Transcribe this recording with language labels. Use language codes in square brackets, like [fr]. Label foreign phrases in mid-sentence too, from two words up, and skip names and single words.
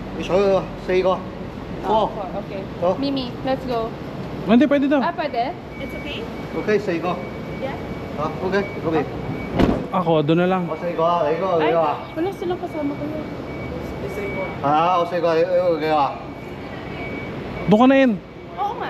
[yue] 四個。 [en] Oh, 4. Okay. Oh. Mimi, let's go. [tl] Hindi, pwede daw. Ah, pwede? [en] It's okay? [yue] OK，四個。 [en] Yeah? [yue] 啊，OK，嗰邊。 [tl] Ako, doon na lang. [yue] 我四個啊，你嗰個幾個啊？ [tl] Wala silang kasama ko yun. [yue] 係啊，我四個，你嗰個幾個啊？ [tl] Doon ka na in. Oo nga.